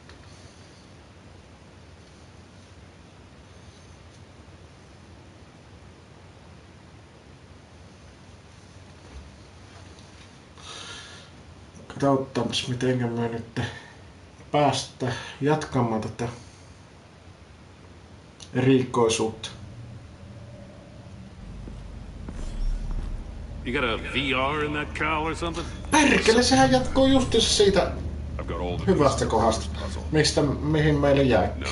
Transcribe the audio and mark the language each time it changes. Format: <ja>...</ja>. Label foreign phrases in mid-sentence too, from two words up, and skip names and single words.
<fi>Katsotaanpas mitenkä me nyt päästä jatkamaan tätä erikoisuutta.</fi> <en>You got a VR in that cow or something?</en> <fi>Perkele, sehän jatkuu justiinsa siitä hyvästä kohdasta, mihin meille jäi.</fi>